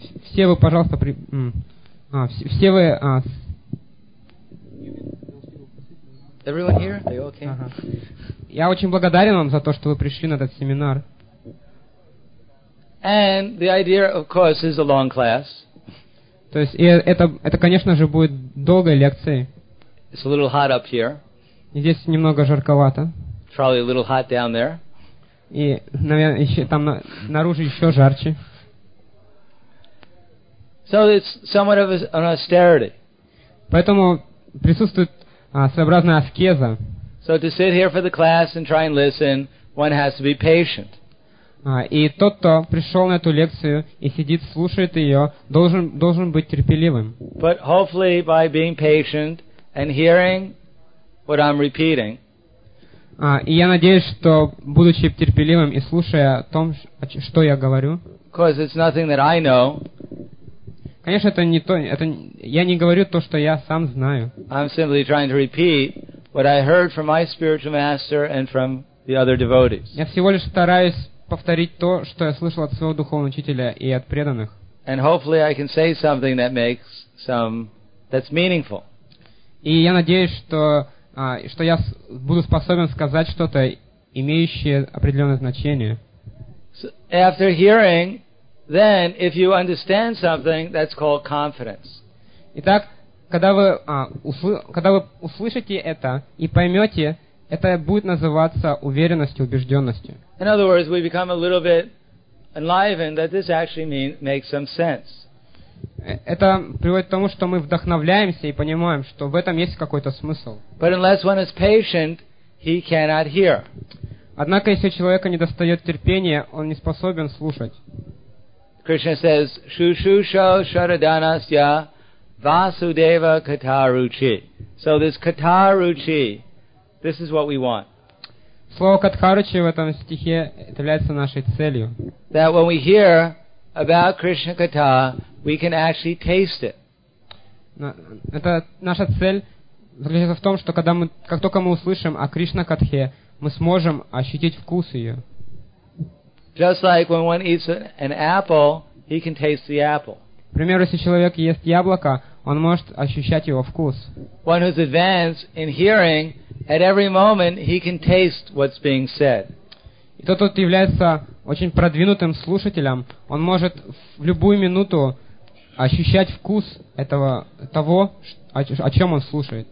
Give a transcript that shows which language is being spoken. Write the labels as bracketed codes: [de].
[ru] Все вы, пожалуйста, все вы. [en] Everyone here? They all came. [ru] Я очень благодарен вам за то, что вы пришли на этот семинар. [en] And the idea, of course, is a long class. [ru] То есть это, конечно же, будет долгой лекцией. [en] It's a little hot up here. [ru] Здесь немного жарковато. [en] Probably a little hot down there. [ru] И, наверное, еще там наружу еще жарче. [en] So it's somewhat of an austerity. [ru] Поэтому присутствует своеобразная аскеза. [en] So to sit here for the class and try and listen, one has to be patient. [ru] И тот, кто пришел на эту лекцию и сидит, слушает ее, должен быть терпеливым. [en] But hopefully by being patient and hearing what I'm repeating. [ru] И я надеюсь, что, будучи терпеливым и слушая о том, что я говорю, [en] because it's nothing that I know. [ru] Конечно, это не то, это, я не говорю то, что я сам знаю. [en] I'm simply trying to repeat what I heard from my spiritual master and from the other devotees. [ru] Я всего лишь стараюсь повторить то, что я слышал от своего духовного учителя и от преданных. [en] And hopefully I can say something that makes some, that's meaningful. [ru] И я надеюсь, что, что я буду способен сказать что-то, имеющее определенное значение. [en] After hearing, then if you understand something, that's called confidence. [ru] Итак, когда вы, когда вы услышите это и поймете, это будет называться уверенностью, убежденностью. [en] In other words, we become a little bit enlivened that this actually makes some sense. [ru] Это приводит к тому, что мы вдохновляемся и понимаем, что в этом есть какой-то смысл. [en] But unless one is patient, he cannot hear. [ru] Однако, если у человека недостает терпения, он не способен слушать. [en] Krishna says, [sa] Shushusho Sharadanasya Vasudeva Katharuchi. [en] So this Katharuchi, this is what we want. [ru] Слово Катхаручи в этом стихе является нашей целью. [en] That when we hear about Krishna Katha, we can actually taste it. [ru] Это наша цель заключается в том, что когда мы, как только мы услышим о Кришна Катхе, мы сможем ощутить вкус ее. [en] Just like when one eats an apple, he can taste the apple. [ru] К примеру, если человек ест яблоко, он может ощущать его вкус. [en] One who's advanced in hearing, at every moment he can taste what's being said. [ru] И тот, кто является очень продвинутым слушателем, он может в любую минуту ощущать вкус этого, того, о чем он слушает.